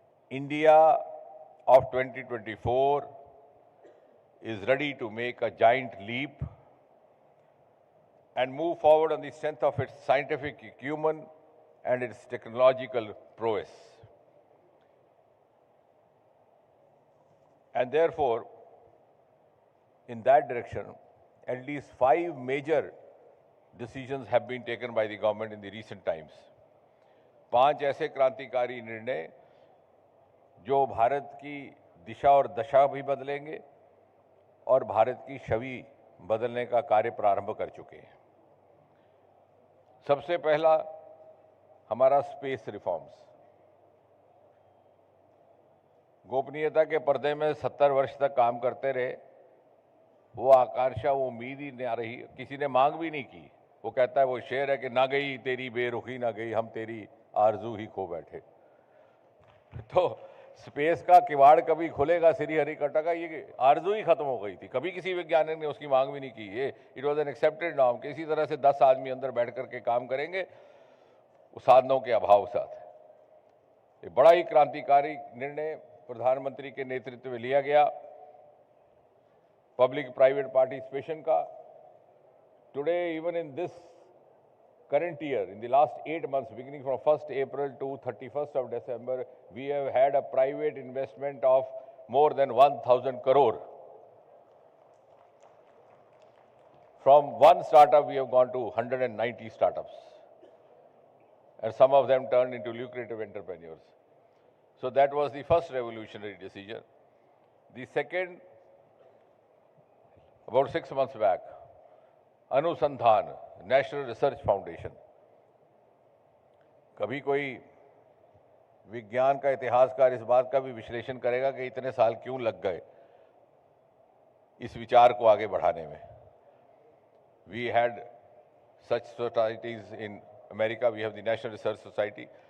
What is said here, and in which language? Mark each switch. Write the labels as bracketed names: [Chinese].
[English] India of 2024 is ready to make a giant leap and move forward on the strength of its scientific acumen and its technological prowess. And therefore, in that direction, at least 5 major decisions have been taken by the government in the recent times. [Hindi] 5 ऐसे क्रांतिकारी निर्णय जो भारत की दिशा और दशा भी बदलेंगे और भारत की छवि बदलने का कार्य प्रारंभ कर चुके हैं. सबसे पहला हमारा स्पेस रिफॉर्म्स. गोपनीयता के पर्दे में 70 वर्ष तक काम करते रहे, वो आकांक्षा, वो उम्मीद ही नहीं आ रही, किसी ने मांग भी नहीं की। वो कहता है, वो शेर है कि ना गई तेरी बेरुखी ना गई, हम तेरी आरजू ही खो बैठे। तो स्पेस का किवाड़ कभी खुलेगा श्री हरिकटा का, ये आरजू ही खत्म हो गई थी। कभी किसी वैज्ञानिक ने उसकी मांग भी नहीं की। ये [English] it was an accepted norm [Hindi] कि इसी तरह से 10 आदमी अंदर बैठ करके काम करेंगे साधनों के अभाव साथ। ये बड़ा ही क्रांतिकारी निर्णय प्रधानमंत्री के नेतृत्व में लिया गया पब्लिक प्राइवेट पार्टिसिपेशन का। [English] Today even in this current year, in the last 8 months, beginning from 1st April to 31st of December, we have had a private investment of more than 1,000 crore. From one startup, we have gone to 190 startups. And some of them turned into lucrative entrepreneurs. So that was the first revolutionary decision. The second, about 6 months back, Anusandhan national research foundation. [Hindi] कभी कोई विज्ञान का इतिहासकार इस बात का भी विश्लेषण करेगा कि इतने साल क्यों लग गए इस विचार को आगे बढ़ाने में। [English] We had such societies in America, we have the national research society.